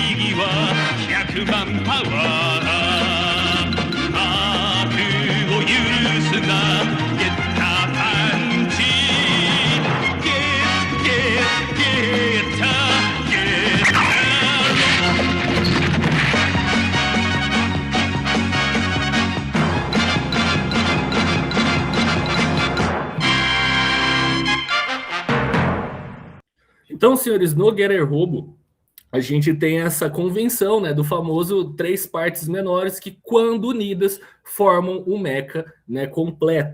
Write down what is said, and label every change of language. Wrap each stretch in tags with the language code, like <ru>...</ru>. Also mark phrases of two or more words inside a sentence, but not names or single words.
<ja>は100万パワー悪を許すなゲッターパンチゲッタ</ja> <pt>Então, senhores, no Getter Robo, a gente tem essa convenção, né, do famoso 3 partes menores que, quando unidas, formam um mecha, né, completo.</pt>